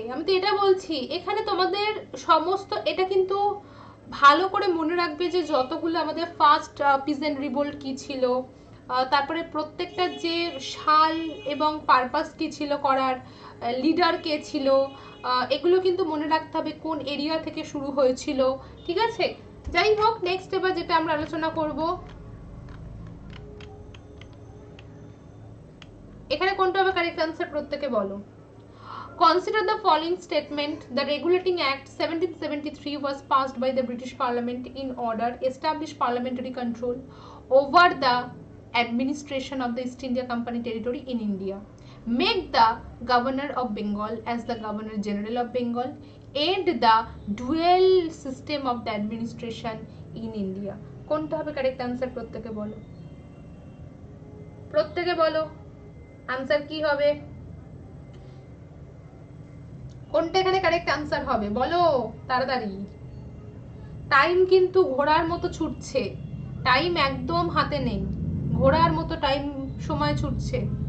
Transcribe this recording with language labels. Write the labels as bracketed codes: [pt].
[bn] আমি তো এটা বলছি, এখানে তোমাদের সমস্ত এটা কিন্তু ভালো করে মনে রাখবে যে যতগুলো আমাদের ফার্স্ট পিজেন্ট রিভোল্ট কি ছিল, তারপরে প্রত্যেকটা যে সাল এবং পারপাস কি ছিল করার, লিডার কে ছিল, এগুলো কিন্তু মনে রাখতে হবে কোন এরিয়া থেকে শুরু হয়েছিল। ঠিক আছে? যাই হোক, নেক্সট এবার যেটা আমরা আলোচনা করব, এখানে কোনটা হবে কারেক্ট আনসার? প্রত্যেকে বলো। [en] Consider the following statement. The Regulating Act 1773 was passed by the British Parliament in order to establish parliamentary control over the administration of the East India Company territory in India. Make the Governor of Bengal as the Governor General of Bengal. End the dual system of the administration in India. [bn] কোনটা হবে correct answer? প্রত্যেকে বলো, প্রত্যেকে বলো answer কি হবে, কোনটা এখানে কারেক্ট আনসার হবে বলো তাড়াতাড়ি। টাইম কিন্তু ঘোড়ার মতো ছুটছে, টাইম একদম হাতে নেই, ঘোড়ার মতো টাইম সময় ছুটছে।